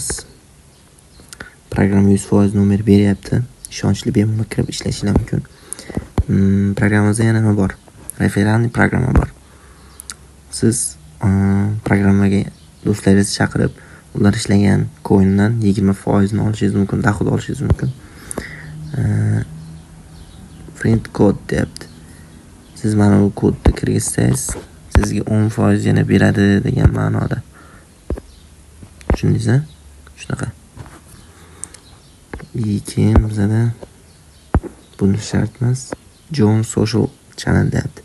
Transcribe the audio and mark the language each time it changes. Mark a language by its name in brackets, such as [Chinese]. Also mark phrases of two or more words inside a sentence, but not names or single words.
[Uzbek] Programma 100% nomer beryapti. Ishonchli bemalol kirib ishlashingiz mumkin. Programmamizda yana nima bor? Referalniy programma bor. Siz programmaga do'stlaringizni chaqirib, ular ishlagan coindan 20% ni olishingiz mumkin, doxod olishingiz mumkin. [English] Friend code [Uzbek] deyapti. Siz mana bu kodni kirgizsangiz, sizga 10% yana beradi degan ma'noda. Tushundingizmi? Shunaqa. Lekin bizda buni shart emas. [English] John Social Channel [Uzbek] deyapti.